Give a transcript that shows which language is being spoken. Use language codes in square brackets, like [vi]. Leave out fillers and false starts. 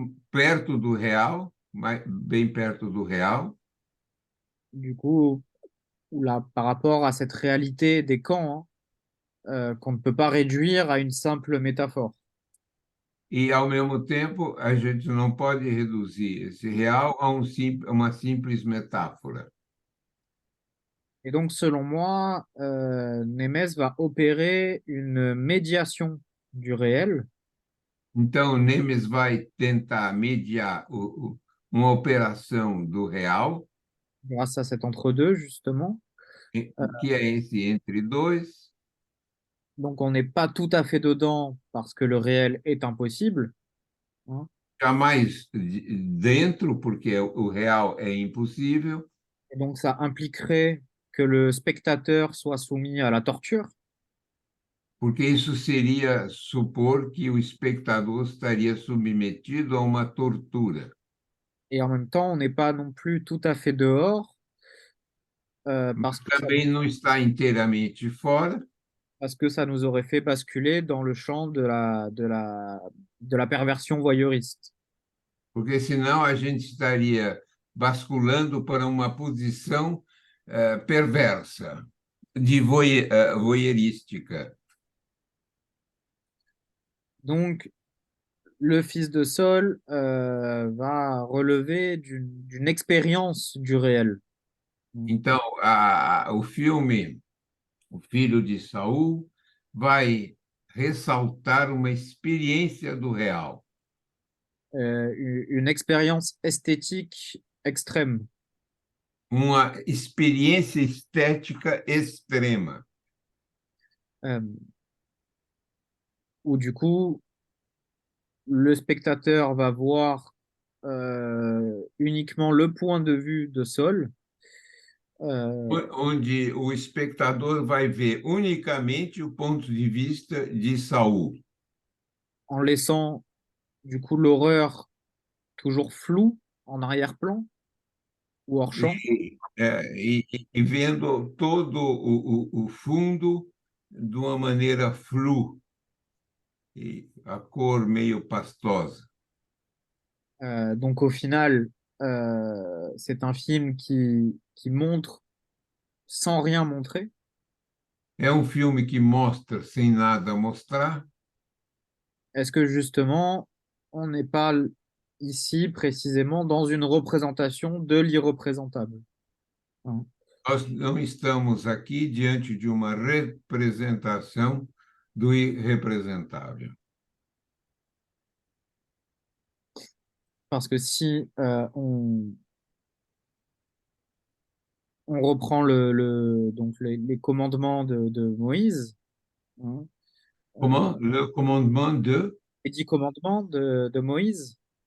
[pt] Perto do real, bem perto do real. [fr] Du coup, là, par rapport à cette réalité des camps, hein, qu'on ne peut pas réduire à une simple métaphore. [pt] E, ao mesmo tempo, a gente não pode reduzir esse real a uma simples metáfora. [fr] Et donc, selon moi, Nemes va opérer une médiation du réel. [pt] Então, Nemes vai tentar mediar uma operação do real. [fr] Grâce à cet entre-deux, justement. [pt] Que é esse entre dois. [fr] Donc, on n'est pas tout à fait dedans parce que le réel est impossible. Hein. [pt] Jamais dentro, porque o real é impossível. [fr] Et donc, ça impliquerait que le spectateur soit soumis à la torture, [pt] porque isso seria supor que o espectador estaria submetido a uma tortura. [fr] et en même temps, on n'est pas non plus tout à fait dehors, [pt] Mas também não está inteiramente fora, [fr] parce que ça nous aurait fait basculer dans le champ de la perversion voyeuriste. [pt] porque senão a gente estaria basculando para uma posição perversa, de voyeurística. [fr] Donc, le fils de Saul va relever d'une expérience du réel. [pt] Então, o filme O Filho de Saul vai ressaltar uma experiência do real, [fr] Une expérience esthétique extrême, [pt] uma experiência estética extrema, [fr] euh, où du coup, le spectateur va voir uniquement le point de vue de Saul, [pt] onde o espectador vai ver unicamente o ponto de vista de Saul, [fr] en laissant du coup l'horreur toujours floue en arrière-plan ou hors champ. [pt] e vendo todo o fundo de uma maneira flu, e a cor meio pastosa. [fr] Donc au final, c'est un film qui montre sans rien montrer. [pt] É um filme que mostra sem nada mostrar. [fr] Est-ce que justement, on n'est pas ici précisément dans une représentation de l'irreprésentable? Hein. [pt] Nós não estamos aqui diante de uma representação do irrepresentável. [fr] Parce que si on reprend donc les commandements de Moïse, hein, Comment? Le commandement de... les 10 commandements de Moïse,